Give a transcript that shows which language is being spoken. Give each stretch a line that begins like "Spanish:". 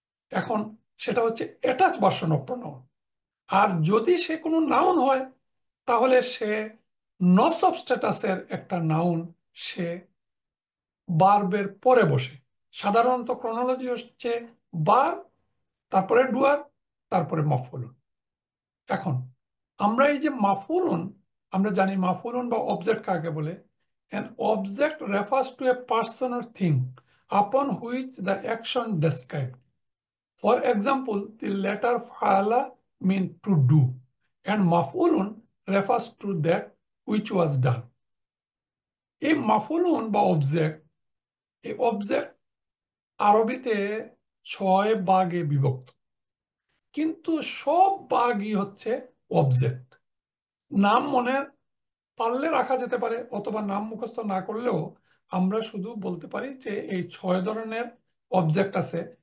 Bangla: এখন সেটা হচ্ছে অ্যাটাচ ভার্সন অফ প্রনাউন। আর যদি সে কোনো নাউন হয় তাহলে সে নসব স্ট্যাটাসের একটা নাউন সে ভার্বের পরে বসে। সাধারণত ক্রনোলজি হচ্ছে ভার্ব, তারপরে ডুয়ার, তারপরে মাফউলুন। এখন আমরা এই যে মাফউলুন, আমরা জানি মাফউলুন বা অবজেক্ট কাকে বলে।
English: An object refers to a person or thing upon which the action described. For example, the letter fa'ala mean to do, and maf'ulun refers to that which was done.
Bangla: এই মাফউলুন বা অবজেক্ট, এই object আরবিতে 6 ভাগে বিভক্ত, কিন্তু সব ভাগই হচ্ছে অবজেক্ট। নাম মনে পারলে রাখা যেতে পারে, অথবা নাম মুখস্থ না করলেও আমরা শুধু বলতে পারি যে এই 6 ধরনের অবজেক্ট আছে।